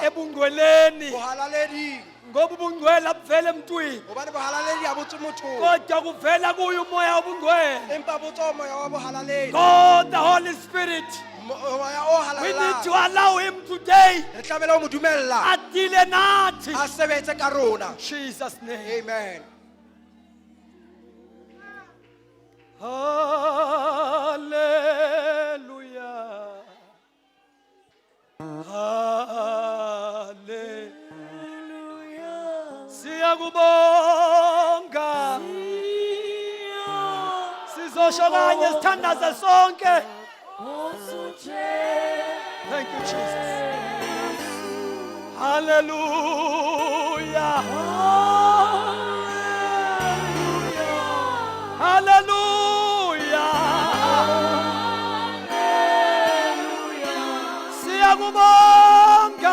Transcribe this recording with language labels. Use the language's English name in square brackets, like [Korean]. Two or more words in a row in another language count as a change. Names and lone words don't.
[Zulu] ebungcweleni [Southern Sotho] bohalaleding, [Zulu] ngoba ubungcwele abuvele emntwini [Southern Sotho] hobane bohalaledi ha bo tswe mothong, [Zulu] kodwa kuvela kuyo umoya wobungcwele. [Southern Sotho] empa bo tswa ho moya wa bohalaledi. [English] God, the Holy Spirit, [Southern Sotho] Moya o [English] we need to [Southern Sotho] halalang, [English] allow him today [Southern Sotho] re tlamehile ho mo dumella [Zulu] a deal nathi. [Southern Sotho] a sebetse ka rona. [English] Jesus name. Amen. Hallelujah. Hallelujah. [Zulu] Siyakubonga. Sizosho kanye sithandaze sonke. [English] Thank you, Jesus. Hallelujah. Hallelujah. [Zulu] Siyakubonga.